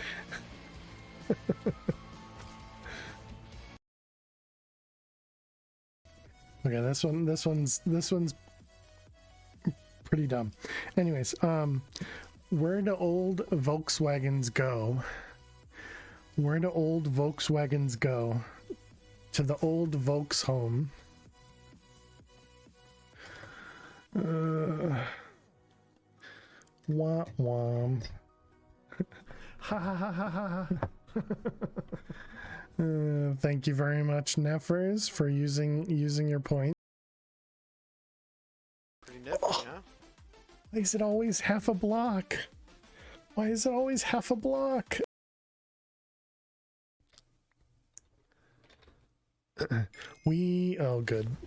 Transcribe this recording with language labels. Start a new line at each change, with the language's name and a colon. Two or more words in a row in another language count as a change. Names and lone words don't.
English: Okay, this one's pretty dumb. Anyways, where do old Volkswagens go? Where do old Volkswagens go? To the old Volks home. Wah wah. Ha ha ha ha ha. Thank you very much, Nefers, for using your point. Pretty nifty, huh? Why is it always half a block? Why is it always half a block? Oh, good.